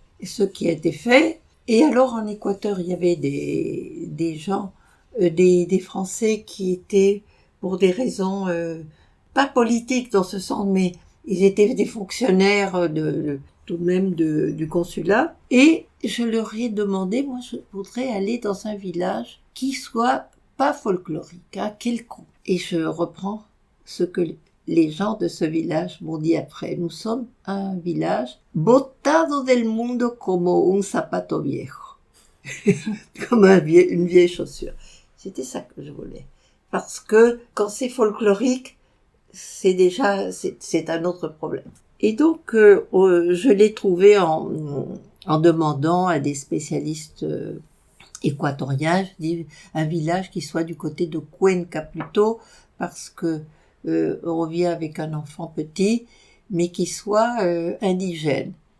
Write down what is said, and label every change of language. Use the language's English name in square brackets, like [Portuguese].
[French] Et ce qui a été fait, et alors en Équateur, il y avait des gens, des Français qui étaient, pour des raisons pas politiques dans ce sens, mais ils étaient des fonctionnaires tout de même du consulat, et je leur ai demandé, moi je voudrais aller dans un village qui soit pas folklorique, quelconque. Et je reprends ce que les gens de ce village m'ont dit après. Nous sommes un village [Spanish] botado del mundo como un zapato viejo. [French] Comme une vieille chaussure. C'était ça que je voulais. Parce que quand c'est folklorique, c'est un autre problème. Et donc, je l'ai trouvé en demandant à des spécialistes équatoriens, je dis un village qui soit du côté de Cuenca plutôt, parce que on revient avec un enfant petit, mais qui soit indigène.